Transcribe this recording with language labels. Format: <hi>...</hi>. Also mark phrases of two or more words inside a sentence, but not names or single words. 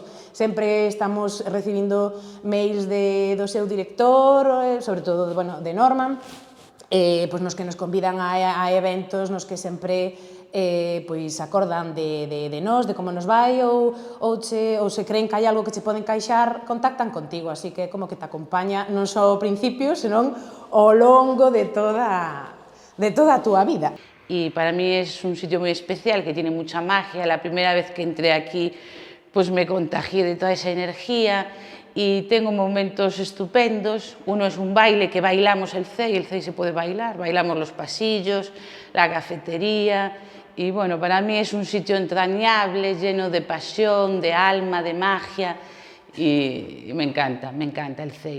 <gl>Sempre estamos recibindo mails do seu director, sobre todo de Norman, pois nos que nos convidan a eventos nos que sempre pois acordan de nós, de como nos vai, ou se creen que hai algo que che pode encaixar, contactan contigo, así que como que te acompaña non só ao principio, senón ao longo de toda a túa vida.</gl> <es>Y para mí es un sitio muy especial, que tiene mucha magia. La primera vez que entré aquí, pues me contagié de toda esa energía y tengo momentos estupendos. Uno es un baile que bailamos el CEI se puede bailar, bailamos los pasillos, la cafetería y bueno, para mí es un sitio entrañable, lleno de pasión, de alma, de magia y me encanta el CEI.</es>